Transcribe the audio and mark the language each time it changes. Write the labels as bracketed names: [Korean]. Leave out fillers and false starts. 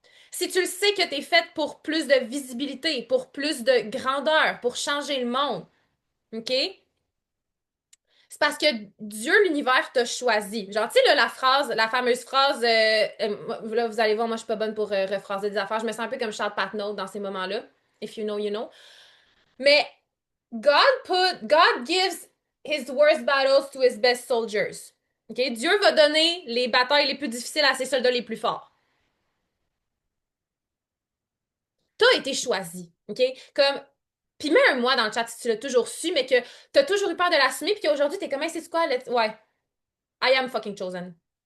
[French] Si tu le sais que t'es faite pour plus de visibilité, pour plus de grandeur, pour changer le monde, OK? C'est parce que Dieu, l'univers, t'a choisi. Genre, tu sais, là, la fameuse phrase, là, vous allez voir, moi, je suis pas bonne pour rephraser des affaires. Je me sens un peu comme Charles Patnaud dans ces moments-là. [English] If you know, you know. Mais God gives his worst battles to his best soldiers. OK? [French] Dieu va donner les batailles les plus difficiles à ses soldats les plus forts. T'as été choisi. OK? Comme, puis mets un moi dans le chat si tu l'as toujours su, mais que t'as toujours eu peur de l'assumer, puis qu'aujourd'hui, t'es comme, hey, c'est quoi? Ouais, [English] I am fucking chosen.